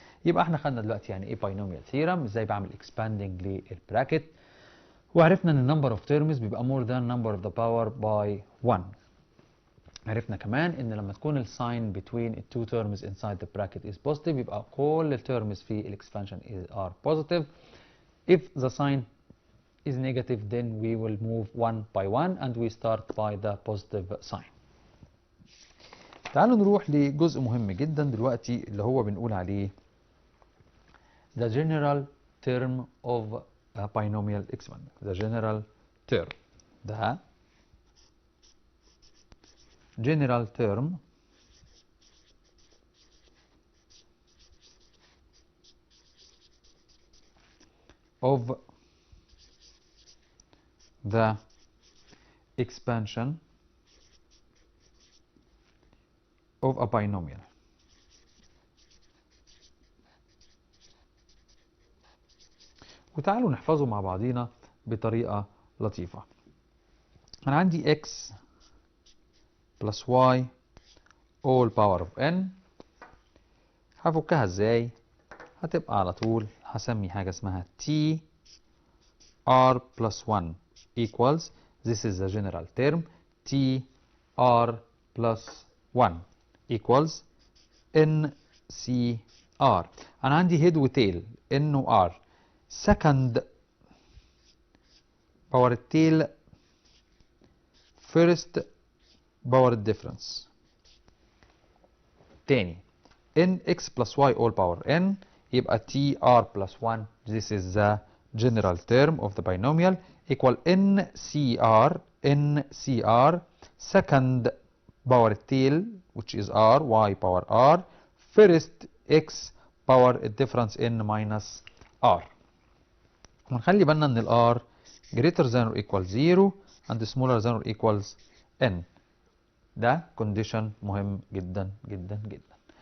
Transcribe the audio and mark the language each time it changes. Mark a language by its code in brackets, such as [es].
[ar] يبقى احنا خدنا دلوقتي يعني ايه باينوميال ثيرم، ازاي بعمل اكسباندنج للبراكت، وعرفنا ان النمبر اوف تيرمز بيبقى [en] more than number of the power by 1. [ar] عرفنا كمان ان لما تكون الساين [en] between the two terms inside the bracket is positive [ar] يبقى كل التيرمز في الاكسبانشن [en] are positive. If the sign is negative then we will move one by one and we start by the positive sign. [ar] تعالوا نروح لجزء مهم جدا دلوقتي اللي هو بنقول عليه [en] the general term of a binomial expanding. the general term [ar] ده [en] general term of the expansion of a binomial. [ar] وتعالوا نحفظه مع بعضينا بطريقة لطيفة. أنا عندي [en] x plus y all power of n. [ar] هفكها ازاي؟ هتبقى على طول هسمي حاجة اسمها [en] t r plus 1 equals, this is the general term, t r plus 1 equals n c r. [ar] أنا عندي head و tail n و r. [en] second power tail first power difference. [ar] تاني [en] n x plus y all power n [ar] يبقى [en] t r plus 1. this is the general term of the binomial equal n c r second power tail which is r y power r first x power difference n minus r. [ar] ونخلي بالنا ان ال [en] r greater than or equals 0 and smaller than or equals n. [ar] ده condition مهم جدا جدا جدا.